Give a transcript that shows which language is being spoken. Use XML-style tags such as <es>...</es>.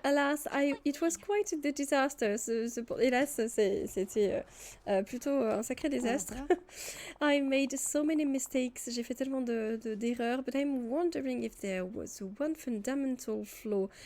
<en>Alas, it was quite a disaster.</en> <fr>Hélas, c'était plutôt un sacré désastre.</fr> <en>I made so many mistakes.</en> <fr>J'ai fait tellement d'erreurs.</fr> <en>But I'm wondering if there was one fundamental flaw.</en>